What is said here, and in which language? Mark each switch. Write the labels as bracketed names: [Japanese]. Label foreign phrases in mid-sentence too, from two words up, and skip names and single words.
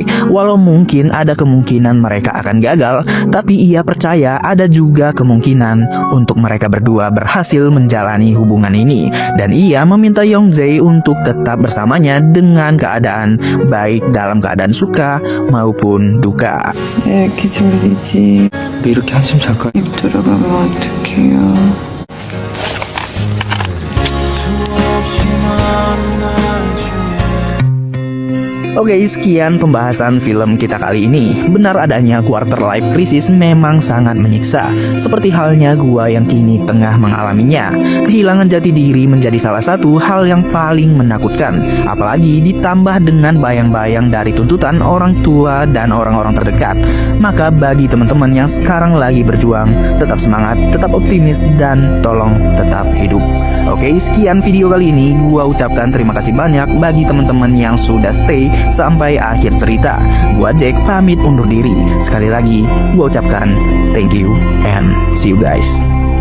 [Indonesian] Walau mungkin ada kemungkinan mereka akan gagal, tapi ia percaya ada juga kemungkinan untuk mereka berdua berhasil menjalani hubungan ini. Dan ia meminta Yongjae untuk tetap bersamanya dengan keadaan baik dalam keadaan suka maupun duka. [Korean] 이렇게 졸리지. 이렇게 한숨 잘까? 입 들어가면 어떡해요. [Indonesian] Oke, sekian pembahasan film kita kali ini. Benar adanya [English] quarter life crisis [Indonesian] memang sangat menyiksa, seperti halnya gua yang kini tengah mengalaminya. Kehilangan jati diri menjadi salah satu hal yang paling menakutkan, apalagi ditambah dengan bayang-bayang dari tuntutan orang tua dan orang-orang terdekat. Maka bagi teman-teman yang sekarang lagi berjuang, tetap semangat, tetap optimis, dan tolong tetap hidup. Oke, sekian video kali ini. Gua ucapkan terima kasih banyak bagi teman-teman yang sudah stay sampai akhir cerita. Gua Jack pamit undur diri. Sekali lagi gua ucapkan [English] thank you and see you guys.